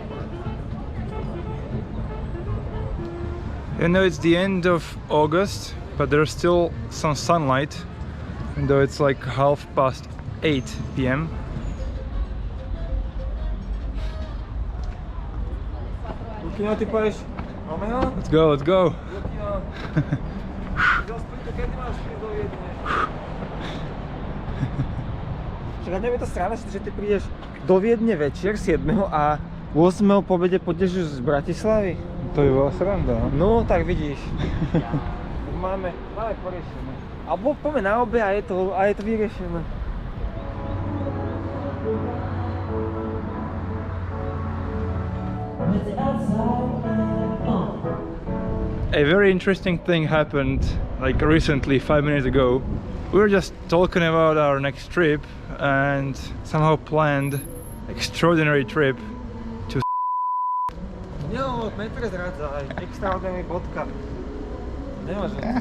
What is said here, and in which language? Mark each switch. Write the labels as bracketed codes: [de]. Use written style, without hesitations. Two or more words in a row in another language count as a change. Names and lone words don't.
[en] I know it's the end of August, but there's still some sunlight, even though it's like 8:30 p.m. [sk] Lukino, ty poješ Romeo? [en] Let's go, let's go. [sk] Lukino. Do Splitu, kedy máš prísť do Viedne? Však neviem, je to strana, že ty prídeš do Viedne večer 7. a 8. po obede pôjdeš z Bratislavy. To by bola sranda. No, tak vidíš. Máme poriešené. Alebo poďme na obe a je to vyriešené. [en] A very interesting thing happened like recently, 5 minutes ago. We were just talking about our next trip and somehow planned extraordinary trip to [sk] Jo, neprezradzaj, [en] extraordinary vodka. [sk] Nemáš